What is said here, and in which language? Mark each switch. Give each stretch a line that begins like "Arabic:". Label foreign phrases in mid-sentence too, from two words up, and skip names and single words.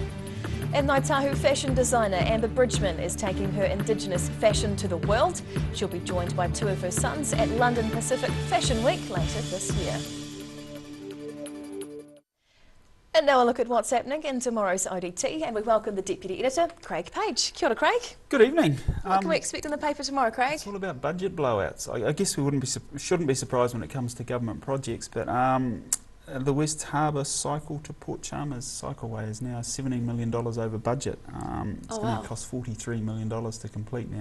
English: And Ngāi Tahu fashion designer Amber Bridgman is taking her Indigenous fashion to the world. She'll be joined by 2 of her sons at London Pacific Fashion Week later this year. And now a look at what's happening in tomorrow's ODT, and we welcome the Deputy Editor, Craig Page.
Māori: Kia ora, Craig.
English: Good evening. What can we expect in the paper tomorrow, Craig? It's all about budget blowouts. I guess we shouldn't be surprised when it comes to government projects, but the West Harbour cycle to Port Chalmers cycleway is now $17 million over budget. It's going to cost $43 million to complete now.